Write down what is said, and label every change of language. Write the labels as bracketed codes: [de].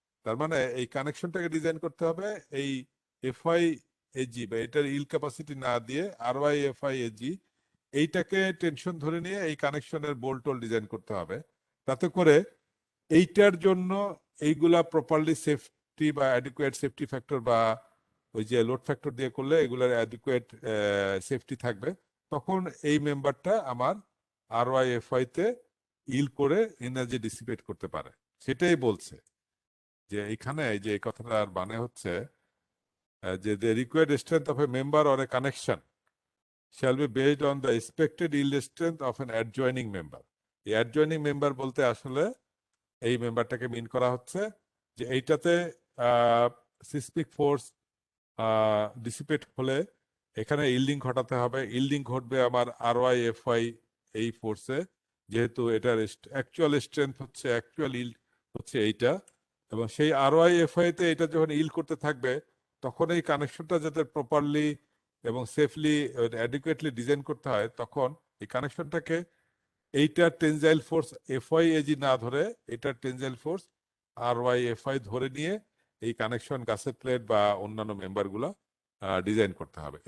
[bn] তার মানে এই কানেকশনটাকে ডিজাইন করতে হবে এই এফআই এজি বা এটার ইল ক্যাপাসিটি না দিয়ে আরওয়াই এফআই এজি এইটাকে টেনশন ধরে নিয়ে এই কানেকশনের বোল্ট টোল ডিজাইন করতে হবে, তাতে করে এইটার জন্য এইগুলা প্রপারলি সেফটি বা অ্যাডিকুয়েট সেফটি ফ্যাক্টর বা ওই যে লোড ফ্যাক্টর দিয়ে করলে এগুলার অ্যাডিকুয়েট সেফটি থাকবে। তখন এই মেম্বারটা আমার আরওয়াই এফআই তে ইল করে এনার্জি ডিসিপেট করতে পারে। সেটাই বলছে যে এখানে এই যে এই কথাটার মানে হচ্ছে যে [en] the required strength of a member or a connection shall be based on the expected yield strength of an adjoining member. [bn] এই adjoining member বলতে আসলে এই মেম্বারটাকে মিন করা হচ্ছে যে এইটাতে সিসমিক ফোর্স ডিসিপেট হলে এখানে ইল্ডিং ঘটাতে হবে। ইল্ডিং ঘটবে আমার আরওয়াই এফওয়াই এই ফোর্সে, যেহেতু এটার অ্যাকচুয়াল স্ট্রেংথ হচ্ছে, অ্যাকচুয়াল ইল্ড হচ্ছে এইটা, এবং সেই আরওয়াই এফওয়াই তে এটা যখন ইল্ড করতে থাকবে তখন এই কানেকশনটা যাতে প্রপারলি এবং সেফলি অ্যাডিকুয়েটলি ডিজাইন করতে হয়, তখন এই কানেকশনটাকে এইটার টেনজাইল ফোর্স এফওয়াই এজি না ধরে এটার টেনজাইল ফোর্স আরওয়াই এফআই ধরে নিয়ে এই কানেকশন গাছের প্লেট বা অন্যান্য মেম্বারগুলো ডিজাইন করতে হবে।